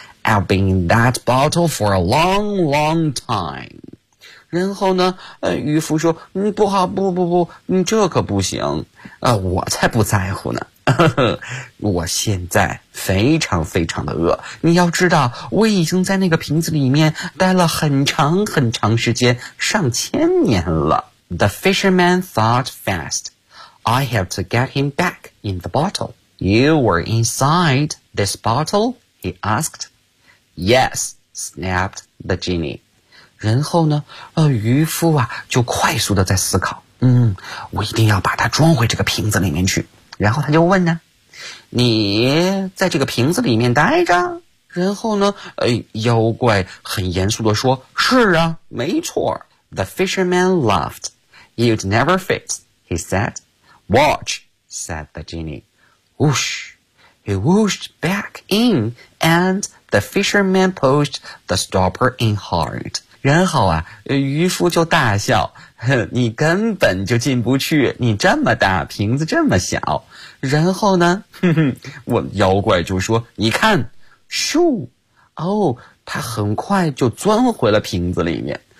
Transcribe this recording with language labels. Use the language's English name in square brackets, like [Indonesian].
[English] I've been in that bottle for a long, long time. [Chinese] 然后呢，渔夫说，不好，不不不，这可不行，我才不在乎呢，我现在非常非常的饿，你要知道，我已经在那个瓶子里面待了很长很长时间，上千年了。 [English] The fisherman thought fast, I have to get him back in the bottle. You were inside this bottle, he asked. Yes, snapped the genie. [Chinese] 然后呢，渔夫啊就快速的在思考，我一定要把它装回这个瓶子里面去。然后他就问呢，你在这个瓶子里面待着？然后呢，妖怪很严肃的说，是啊，没错。 [English] The fisherman laughed. You'd never fit, he said. Watch, said the genie. Whoosh, he whooshed back in, and the fisherman pushed the stopper in hard. [Chinese] 然后啊，渔夫就大笑，你根本就进不去，你这么大，瓶子这么小。然后呢，我妖怪就说，你看，咻，他很快就钻回了瓶子里面。